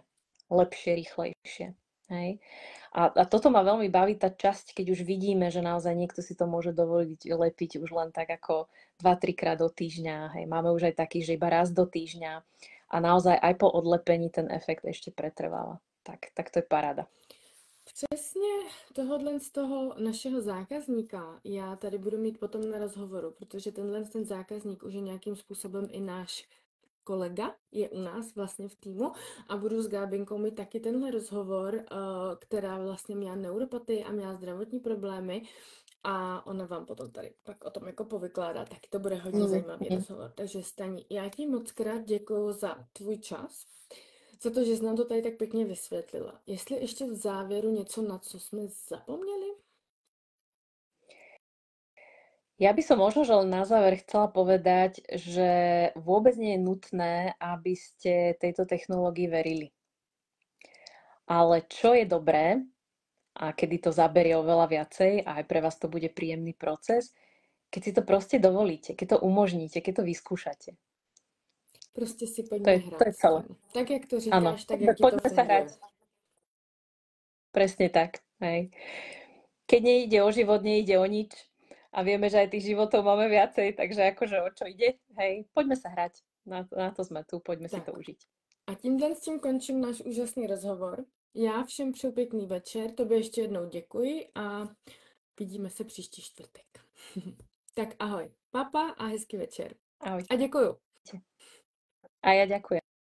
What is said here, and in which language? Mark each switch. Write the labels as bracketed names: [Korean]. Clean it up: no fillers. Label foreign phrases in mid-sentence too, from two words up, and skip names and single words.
[Slovak] Lepšie, rýchlejšie. Hej. A toto ma veľmi baví, tá časť, keď už vidíme, že naozaj niekto si to môže dovoliť lepiť už len tak ako 2-3 krát do týždňa. Hej. Máme už aj taký, že iba raz do týždňa. A naozaj aj po odlepení ten efekt ešte pretrváva. Tak to je paráda. [Czech] Přesně tohodle z toho našeho zákazníka já tady budu mít potom na rozhovoru, protože ten zákazník už je nějakým způsobem i náš kolega, je u nás vlastně v týmu a budu s Gábinkou mít taky tenhle rozhovor, která vlastně měla neuropatii a měla zdravotní problémy a ona vám potom tady pak o tom jako povykládá, tak to bude hodně zajímavý rozhovor. Takže Stani, já ti moc krát děkuju za tvůj čas, za to, že jsi nám to tady tak pěkně vysvětlila. Jestli ještě v závěru něco, na co jsme zapomněli? [Slovak] Ja by som možno, že len na záver chcela povedať, že vôbec nie je nutné, aby ste tejto technológii verili. Ale čo je dobré, a kedy to zaberie oveľa viacej a aj pre vás to bude príjemný proces, keď si to proste dovolíte, keď to umožníte, keď to vyskúšate. [Czech] Prostě si [Slovak] To [Czech] pojďme [Slovak] je [Czech] hrát. [Slovak] celé. [Czech] Tak, jak to [Slovak] Áno, [Czech] říkáš, tak, jak ti to [Slovak] poďme sa [Czech] funguje. [Slovak] hrať. Presne tak. Hej. Keď nejde o život, nejde o nič. A vieme, že aj tých životov máme viacej, takže akože o čo ide? Hej, poďme sa hrať. Na to sme tu, poďme si to užiť. [Czech] A tímhle s tím končím náš úžasný rozhovor. Já všem přeju pěkný večer, tobě ještě jednou děkuji a vidíme se příští čtvrtek. Tak ahoj, papa a hezký večer. Ahoj. A děkuju. [Slovak] A ja ďakujem.